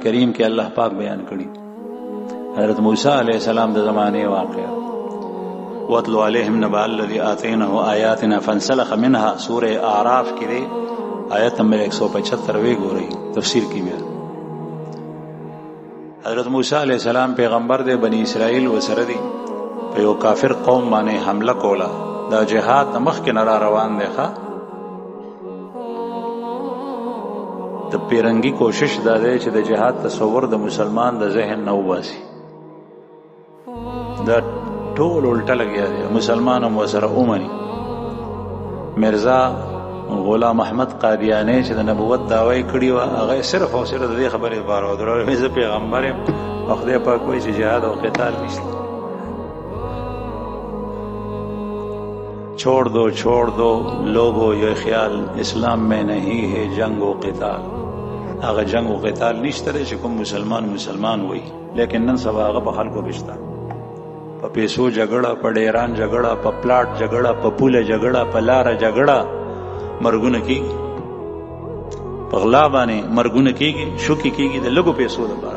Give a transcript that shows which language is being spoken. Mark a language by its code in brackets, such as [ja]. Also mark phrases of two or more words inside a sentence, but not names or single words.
[ps] کریم کې الله پاک بیان کړي. حضرت موسی علیہ السلام د زمانه واقعه [ar] وَاتْلُ عَلَيْهِمْ نَبَأَ الَّذِي آتَيْنَاهُ آيَاتِنَا فَانْسَلَخَ مِنْهَا. [ps] سورہ اعراف کې دی آیت نمبر 175 وی ګورئ تفسیر کې بیا. حضرت موسی علیہ السلام پیغمبر دی، بنی اسرائیل وسره دی، په یو کافر قوم باندې حمله کوله. دا جهاد د مخ کې نه روان دی. ښه د پیرنګي کوشش دا دی چې د جهاد تصور د مسلمان د ذهن نه وباسي. دا ټول الټه لګیا دی. مسلمان هم وسره اومني. مرزا غلام احمد قادیانی چې د نبوت دعوی کړی و، هغه صرف او صرف د دې خبرې لپاره ودرول چې پیغمبر یم او خدای پاک وایي چې جهاد او قتال نشته. [ur] چھوڑ دو لوگو یہ خیال اسلام میں نہیں ہے جنگ و قتال. [ps] هغه جنگ و قتال نشته چې کوم مسلمان وایي، لیکن نن سبا هغه په خلکو رشته، په پیسو جګړه، په ډیران جګړه، په پلاټ جګړه، په پوله جګړه، په لار جګړه مرګونه کیږي. په غلا باندې مرګونه کیږي، شوکې کیږي د لږو پیسو لپاره.